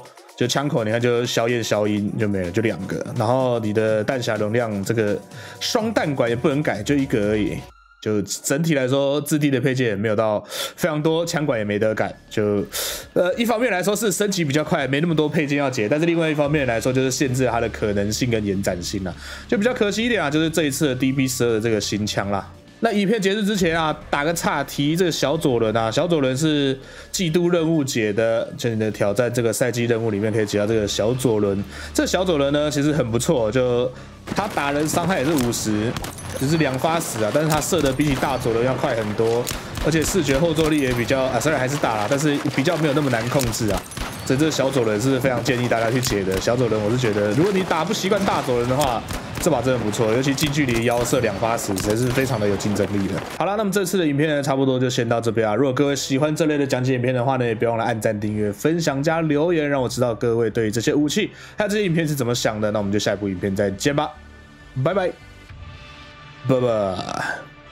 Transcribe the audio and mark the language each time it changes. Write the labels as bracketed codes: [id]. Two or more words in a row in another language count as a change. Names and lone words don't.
[zh] 就槍口你看就消焰消音就沒了，就2個，然後你的彈匣容量這個雙彈管也不能改，就1個而已。就整體來說，自地的配件也沒有到非常多，槍管也沒得趕。就一方面來說是升級比較快，沒那麼多配件要解，但是另外一方面來說就是限制了它的可能性跟延展性啦，就比較可惜一點啊，就是這一次的 DB12 的這個新槍啦。那影片結束之前啊，打個岔提這個小左輪啊，小左輪是季度任務解的，就你的挑戰這個賽季任務裡面可以解到這個小左輪。這小左輪呢其實很不錯，就他打人傷害也是50，只是2發死啊，但是他射的比起大左輪要快很多，而且視覺後坐力也比較雖然還是大啦，但是比較没有那麼難控制啊。所以这個小左輪是非常建議大家去解的。小左輪我是覺得，如果你打不習慣大左輪的話，這把真的不錯，尤其近距離腰射2發死，才是非常的有競爭力的。好啦，那麼這次的影片呢，差不多就先到這邊啊。如果各位喜歡這類的講解影片的話呢，也別忘了按讚、訂閱、分享加留言，讓我知道各位對於這些武器還有這些影片是怎麼想的。那我們就下一部影片再見吧，拜拜，拜拜。